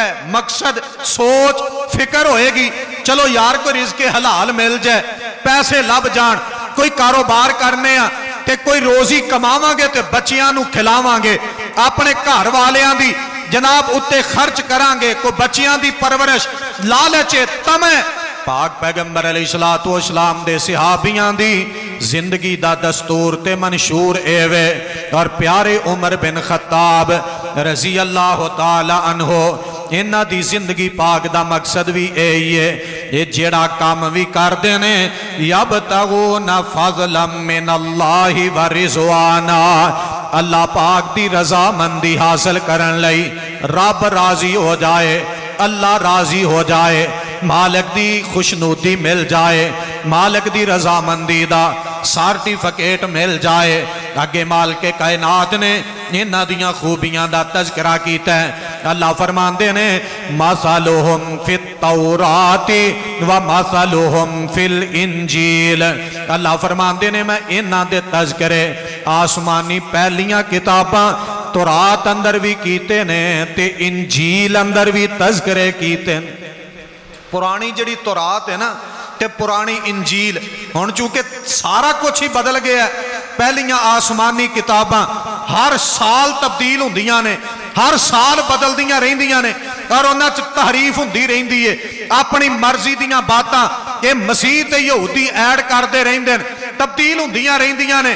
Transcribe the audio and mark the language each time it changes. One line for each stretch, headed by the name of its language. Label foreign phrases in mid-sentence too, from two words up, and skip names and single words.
Punjabi: ہے مقصد سوچ فکر ہوئے گی چلو یار کوئی رزق حلال مل جائے پیسے لبھ جان کوئی کاروبار کرنے آں تے کوئی روزی کماواں گے تے بچیاں نوں کھلاواں گے اپنے گھر والیاں دی جناب اتے خرچ کراں گے کوئی بچیاں دی پرورش لالچے طمع پاک پیغمبر
Arabic: عليه الصلاة والسلام
Punjabi: دے صحابیاں دی زندگی دا دستور تے منشور ایہوے. اور پیارے عمر بن خطاب
Arabic: رضي الله تعالى عنه
Punjabi: ایہناں دی زندگی پاک دا مقصد بھی یہی ہے یہ جیہڑا کام بھی کرتے نے
Arabic: يبتغون فضلا من الله ورضوانا
Punjabi: اللہ پاک دی رضامندی حاصل کرن لئی رب راضی ہو جائے اللہ راضی ہو جائے مالک دی خوشنودی مل جائے مالک دی رضامندی دا سرٹیفکیٹ مل جائے. اگے مالک کائنات نے ایہناں دیاں خوبیاں دا تذکرہ کیتا ہے. اللہ فرماندے نے
Arabic: مثلهم في التوراة ومثلهم في الإنجيل.
Punjabi: اللہ فرماندے نے میں ایہناں دے تذکرے آسمانی پہلیاں کتاباں تورات اندر بھی کیتے نے تے انجیل اندر بھی تذکرے کیتے. پرانی جیہڑی تورات ہے نا تے پرانی انجیل ہن چونکہ سارا کجھ ہی بدل گیا ہے پہلیاں آسمانی کتاباں ہر سال تبدیل ہوندیاں نے ہر سال بدلدیاں رہندیاں نے اور اوہناں چ تحریف ہندی رہندی ہے اپنی مرضی دیاں باتاں یہ مسیح تے یہودی ایڈ کرتے رہندے نے تبدیل ہندیاں رہندیاں نے.